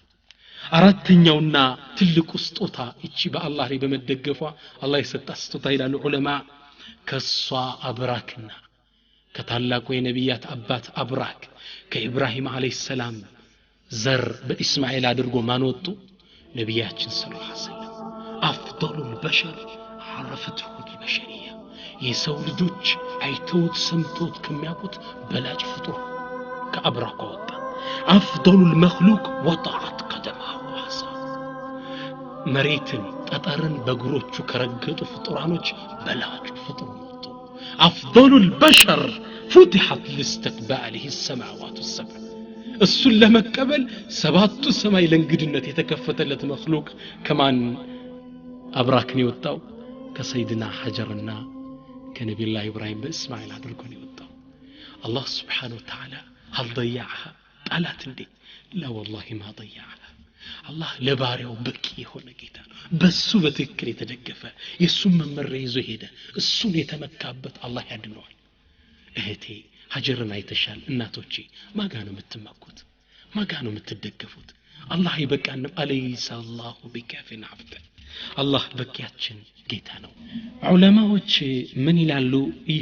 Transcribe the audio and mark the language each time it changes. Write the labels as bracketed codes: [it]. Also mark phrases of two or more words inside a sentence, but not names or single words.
[am] አራተኛውና ትልቁ ስጦታ እቺ በአላህ ላይ በመደገፏ አላህ የሰጣት ስጦታ ይላሉ ዑለማ ከሷ አብራክና ከታላቁ የነቢያት አባት አብራክ ከኢብራሂም [ar] عليه السلام [am] ዘር በእስማኤል አድርጎ ማንወጡ ነቢያችን [ar] صلى الله عليه وسلم أفضل البشر عرفته البشرية [am] የሰው ልጆች አይተውት ሰምተውት ከሚያውቁት በላጭ ፍጡር ከአብራክ ወጣ [ar] أفضل مخلوق وضعت قدمه واسا [am] መሬትን ጠጠርን በእግሮቹ ከረገጡ ፍጡራኖች በላጩ ፍጡር ነው [ar] أفضل البشر فتحت لاستقباله السماوات السبع [am] እሱን ለመቀበል ሰባቱ ሰማይ ለእንግድነት የተከፈተለት መخلوق ከማን አብራክን የወጣው ከሰይድና ሐጀርና ከነብዩላህ ኢብራሂም በእስማኤል አድርጎ ነው የወጣው አላህ [ar] سبحانه وتعالى هل ضيعها [am] ጣላት እንዴ [ar] لا والله ما [am] ضيعها አላህ ለባሪያው በቂ የሆነ ጌታ ነው በሱ በትክክል የተደገፈ የሱን መመሪያ ይዞ ሄደ እሱን የተመካበት አላህ ያድነዋል እህቴ ሀጀርን አይተሻል እናቶቼ ማጋ ነው የምትመኩት ማጋ ነው የምትደገፉት አላህ ይበቃንም [ar] أليس الله بكاف عبده [am] አላህ በቂያችን ጌታ ነው ዑለማዎች ምን ይላሉ ይህ